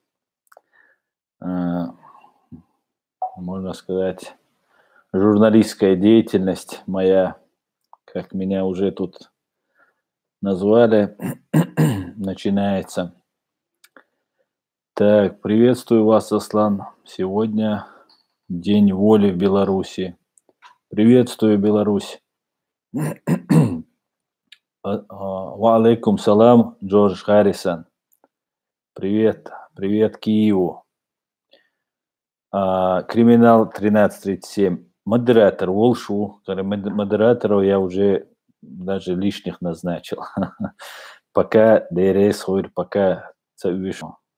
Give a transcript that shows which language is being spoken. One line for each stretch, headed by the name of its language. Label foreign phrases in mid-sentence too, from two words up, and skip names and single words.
Russian: А, Можно сказать, журналистская деятельность моя, как меня уже тут назвали, начинается. Так, приветствую вас, Аслан. Сегодня День воли в Беларуси. Приветствую, Беларусь.
Arabic: وعليكم السلام,
Russian: Джордж Харрисон. Привет, привет Киеву. Криминал 1337. Модератор Волшу. Модераторов я уже даже лишних назначил. Пока ДРС ходит, пока вышел.